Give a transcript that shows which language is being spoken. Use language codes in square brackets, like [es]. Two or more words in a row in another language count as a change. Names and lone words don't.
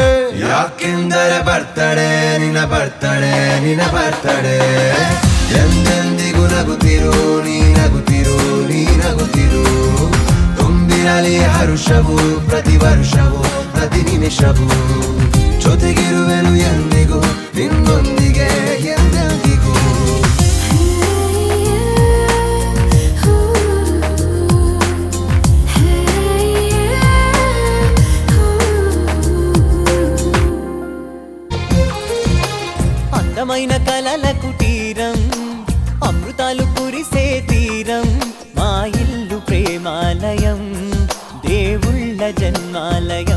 [kn] ಯಾಕೆಂದರೆ ಬರ್ತಡೆ ನಿನ್ನ ಬರ್ತಡೆ ನಿನ್ನ ಬರ್ತಡೆ, ಎಂದೆಂದಿಗೂ ನಗುತ್ತಿರು ನೀ ನಗುತ್ತಿರು ನೀ ನಗುತ್ತಿರು. ತುಂಬಿರಲಿ ಹರುಷವು ಪ್ರತಿ ವರ್ಷವೂ ಪ್ರತಿ ನಿಮಿಷವೂ, ಜೊತೆಗಿರುವೆನು ಎಂದಿಗೂ ನಿನ್ನೊಂದಿಗೆ ಎಂದೆಂದಿಗೂ. [te] అందమైన కలల కుటీరం, అమృతాలు కురిసే తీరం, మా ఇల్లు ప్రేమాలయం, దేవుళ్ళ జన్మాలయం.